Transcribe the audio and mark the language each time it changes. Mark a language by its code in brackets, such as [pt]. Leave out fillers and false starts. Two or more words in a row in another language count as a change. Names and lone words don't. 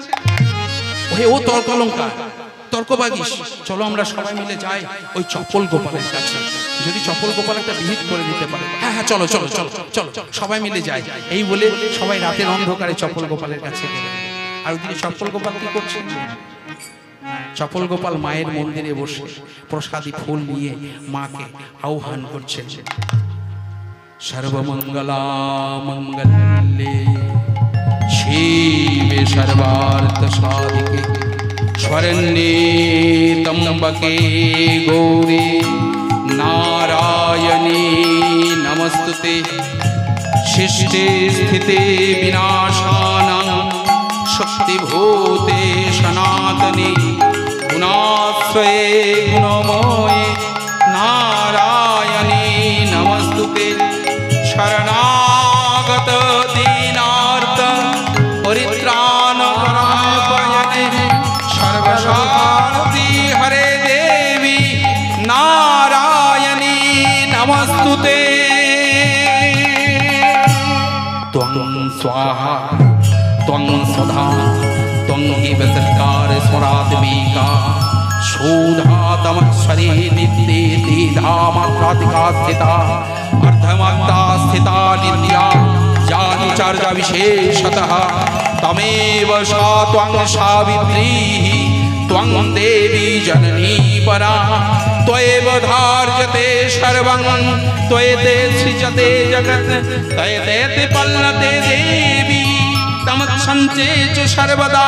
[bn] ও তর্কলঙ্কার, তর্কবাগীশ, চলো আমরা সবাই মিলে যাই ওই চপল গোপালের কাছে, যদি চপল গোপাল একটা বিহিত করে দিতে পারে। হ্যাঁ হ্যাঁ চলো চলো চলো চলো সবাই মিলে যাই। এই বলে সবাই রাতের অন্ধকারে চপল গোপালের কাছে গেলেন। আর ওইদিকে চপল গোপাল কি করছেন? চপল গোপাল মায়ের মন্দিরে বসে প্রসাদী ফুল নিয়ে মাকে আহ্বান করছেন। [sa] সর্বমঙ্গলা মঙ্গলে শিবে সর্বার্থ সাধিকে শরণ্যে ত্র্যম্বকে গৌরী নারায়ণী নমস্তুতে। শিষ্টে স্থিতে বিনাশানাং শক্তিভূতে সনাতনে গুণাশ্রয়ে গুণময়ে নারায়ণী নমস্তুতে। শরণাগত দীনার্ত পরিত্রাণ পরায়ণে সর্বশক্তি হরে দেবী নারায়ণী নমস্তুতে। ত্বং স্বাহা ত্বং সদা ত্বং হি বিসর্গার স্মরাত্মিকা শোধাতমস্বরে নিত্যে ধামাত্রাধিকা স্থিতা अर्धमात्रा स्थिता नित्या जानिचर्या विशेषतः तमेव सा त्वं सावित्री त्वं देवी जननी परा। त्वयैव धार्यते सर्वं त्वयैते सृजते जगत् त्वयैते पल्लते देवी तमत्सञ्चे च सर्वदा।